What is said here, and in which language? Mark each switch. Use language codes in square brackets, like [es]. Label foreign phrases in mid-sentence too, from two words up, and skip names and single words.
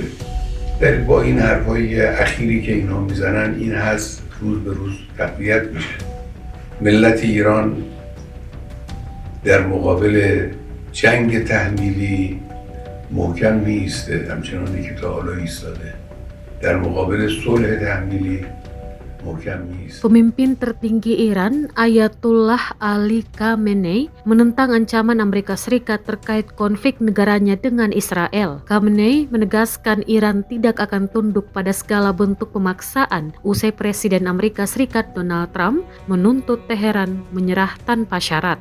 [fa] در با این حرفای اخیری که اینا میزنن این هست روز به روز تقویت میشه. ملت ایران در مقابل جنگ تحمیلی محکم میایسته، همچنانی که تا حالا ایستاده. در مقابل صلح تحمیلی محکم میایسته. [id] Pemimpin tertinggi Iran, Ayatollah Ali Khamenei, menentang ancaman Amerika Serikat terkait konflik negaranya dengan Israel. Khamenei menegaskan Iran tidak akan tunduk pada segala bentuk pemaksaan usai Presiden Amerika Serikat Donald Trump menuntut Teheran menyerah tanpa syarat.